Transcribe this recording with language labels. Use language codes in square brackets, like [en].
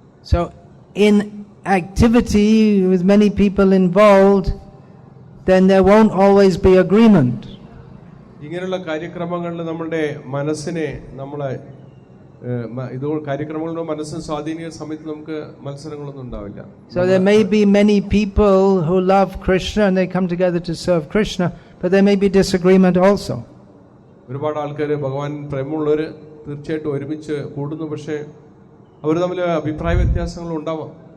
[en] So in activity with many people involved, then there won't always be agreement. [ml] ഇങ്ങനെയുള്ള കാര്യക്രമങ്ങളിൽ നമ്മുടെ മനസ്സിനെ നമ്മളെ ഇത് കാര്യക്രമങ്ങളുടെ മനസ്സിന് സ്വാധീനിക്കുന്ന സമയത്ത് നമുക്ക് മത്സരങ്ങളൊന്നും ഉണ്ടാവില്ല. [en] So there may be many people who love Krishna and they come together to serve Krishna, but there may be disagreement also. [ml] ഒരുപാട് ആൾക്കാർ ഭഗവാൻ പ്രേമമുള്ളവർ തീർച്ചയായിട്ടും ഒരുമിച്ച് കൂടുന്നു, പക്ഷേ അവർ തമ്മിൽ അഭിപ്രായ വ്യത്യാസങ്ങൾ ഉണ്ടാവാം.